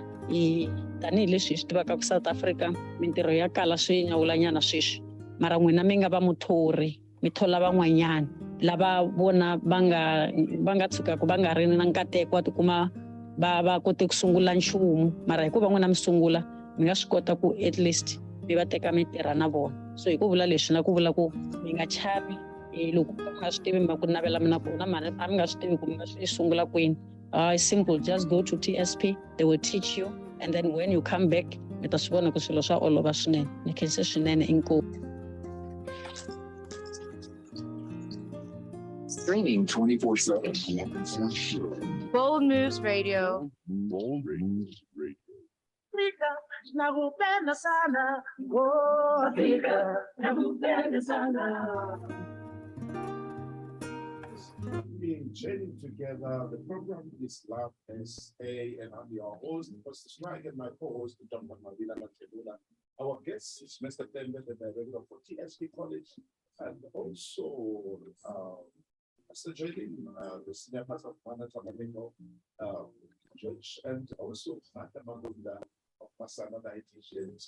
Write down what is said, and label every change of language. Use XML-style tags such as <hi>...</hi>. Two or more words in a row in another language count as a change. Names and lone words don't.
<ts>Tanihileswi hi swi tivaka ku South Africa mintirho ya kala swi nyawulanyana sweswi, mara n'wina mi nga va muthori, mi thola van'wanyana lava vona va nga tshukaka va nga ri na nkateko wa tikuma va kote ku sungula nchumu, mara hikuva n'wina mi sungula mi nga swi kota ku</ts> <en>at least</en> <ts>mi va teka mi tirha na vona. So hi ku vula leswi na ku vula ku mi nga chavi loko mi nga swi tivi mi ku navela mina ku na mali a mi nga swi tivi ku mi nga swi sungula kwini.</ts> <en>It's simple, just go to TSP, they will teach you, and then when you come back</en> <ts>mi ta swi vona ku swilo swa olova swinene, ni khense swinene inkomu.</ts> <en>Streaming 24/7. Bold Moves Radio. Bold Moves Radio.</en> <sw>Nakupenda sana, oh, nakupenda sana.</sw> <en>being journeying together. The program is Love SA, and I'm your host, Pastor Strike, and my co-host, Dr. Mavila Latebula. Our guest is Mr. Tembe, the director for TSP College, and also Pastor Joylene, the senior pastor of Manatamango Church, and also Martha Magunda of Masana Dietitians.</en>